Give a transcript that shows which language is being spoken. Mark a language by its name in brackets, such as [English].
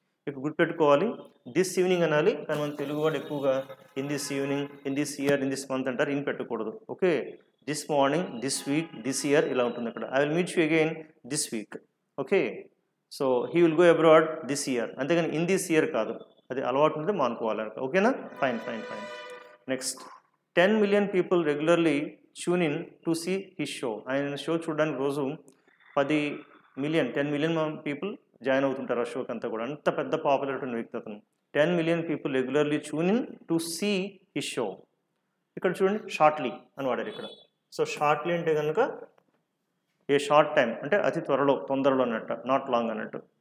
[Telugu] ఇక్కడ గుర్తుపెట్టుకోవాలి, [English] this evening [Telugu] అనాలి, కానీ మన తెలుగు వాళ్ళు ఎక్కువగా [English] in this evening, in this year, in this month [Telugu] అంటారు, ఇన్ పెట్టకూడదు. [English] okay, this morning, this week, this year [Telugu] ఇలా ఉంటుంది. ఇక్కడ [English] I will meet you again this week. Okay, so he will go abroad this year, [Telugu] అంతేగాని [English] in this year [Telugu] కాదు. అది అలవాటు ఉంటే మానుకోవాలి. ఓకేనా? Fine fine fine. [English] Next, 10 million people regularly tune in to see his show. [Telugu] ఆయన show చూడడానికి రోజు [English] 10 million people [Telugu] జాయిన్ అవుతుంటారు ఆ షోకి అంతా కూడా. అంత పెద్ద పాపులర్ ఉన్న వ్యక్తి అతను. [English] 10 million people regularly tune in to see his show. [Telugu] ఇక్కడ చూడండి, షార్ట్లీ అని వాడారు ఇక్కడ. సో షార్ట్లీ అంటే కనుక [English] a short time [Telugu] అంటే అతి త్వరలో, తొందరలో అన్నట్టు, [English] not long [Telugu] అన్నట్టు.